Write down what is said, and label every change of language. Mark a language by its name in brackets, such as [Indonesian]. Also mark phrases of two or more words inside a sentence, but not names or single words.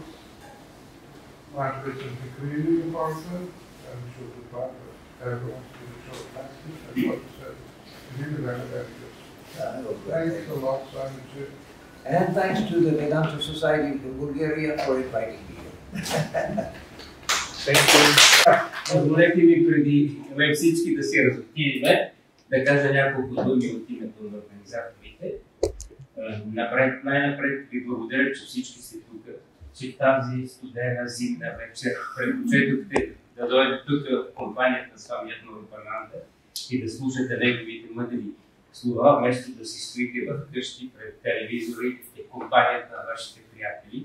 [English] Mantras is really important and should be part of everyone's spiritual practice. And what you said is really very, very good. Thanks a lot, Swamiji. And thanks to the Vedanta Society in Bulgaria for inviting me here. Thank you. [Bulgarian] Позволете ми преди всички да си разотидеме, да кажа няколко думи от името на организаторите. Най-напред ви благодаря, че всички сте тук, че тази студена зимна вечер предпочетохте да дойдете тук в компанията на Свами Атмарупананда и да слушате неговите мъдри слова, вместо да си стоите в къщи пред телевизори и компанията на вашите приятели.